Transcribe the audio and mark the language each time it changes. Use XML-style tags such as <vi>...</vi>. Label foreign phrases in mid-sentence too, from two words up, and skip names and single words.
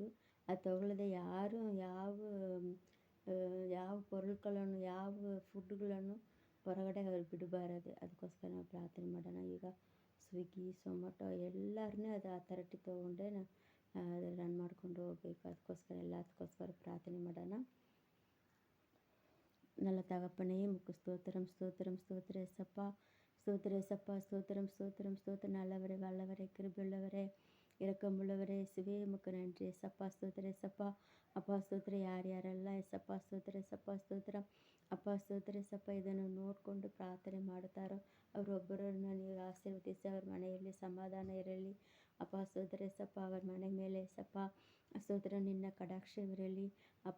<kn>ಅದು ತೊಗೊಳ್ಳದೆ ಯಾರು ಯಾವ ಪೊರುಳ್ಗಳನ್ನು, ಯಾವ ಫುಡ್ಗಳನ್ನು ಹೊರಗಡೆ ಅವ್ರು ಬಿಡಬಾರದು. ಅದಕ್ಕೋಸ್ಕರ ನಾವು ಪ್ರಾರ್ಥನೆ ಮಾಡೋಣ. ಈಗ ಸ್ವಿಗ್ಗಿ, ಝೊಮೊಟೊ ಎಲ್ಲರನ್ನೇ ಅದು ಅಥಾರಿಟಿ ತೊಗೊಂಡ್ರೆ ಅದು ರನ್ ಮಾಡ್ಕೊಂಡು ಹೋಗ್ಬೇಕು. ಅದಕ್ಕೋಸ್ಕರ ಪ್ರಾರ್ಥನೆ ಮಾಡೋಣ.</kn> <ta>நல்ல தகப்பனே, உமக்கு ஸ்தோத்திரம் ஸ்தோத்திரம் ஸ்தோத்திர ஏசப்பா, ஸ்தோத்திர ஏசப்பா, ஸ்தோத்திரம் ஸ்தோத்திரம் ஸ்தோத்திரம். நல்லவரே, வல்லவரே, கிருபையுள்ளவரே, இரக்கமுள்ளவரே, இயேசுவே உமக்கு நன்றி ஏசப்பா. ஸ்தோத்திர ஏசப்பா. அப்பா ಸ್ತೋತ್ರ.</ta> <kn>ಯಾರ್ಯಾರೆಲ್ಲ ಏಸಪ್ಪ ಸ್ತೋತ್ರ ಏಸಪ್ಪ ಸ್ತೋತ್ರ. ಅಪ್ಪ ಸ್ತೋತ್ರ ಏಸಪ್ಪ. ಇದನ್ನು ನೋಡಿಕೊಂಡು ಪ್ರಾರ್ಥನೆ ಮಾಡುತ್ತಾರೋ ಅವರೊಬ್ಬರನ್ನು ನೀವು ಆಶೀರ್ವದಿಸಿ, ಅವ್ರ ಮನೆಯಲ್ಲಿ ಸಮಾಧಾನ ಇರಲಿ. ಅಪ್ಪ ಸ್ತೋತ್ರ ಏಸಪ್ಪ. ಅವ್ರ ಮನೆ ಮೇಲೆ ಏಸಪ್ಪ ಸ್ತೋತ್ರ ನಿನ್ನ ಕಟಾಕ್ಷವಿರಲಿ ಅಪ್ಪ.</kn>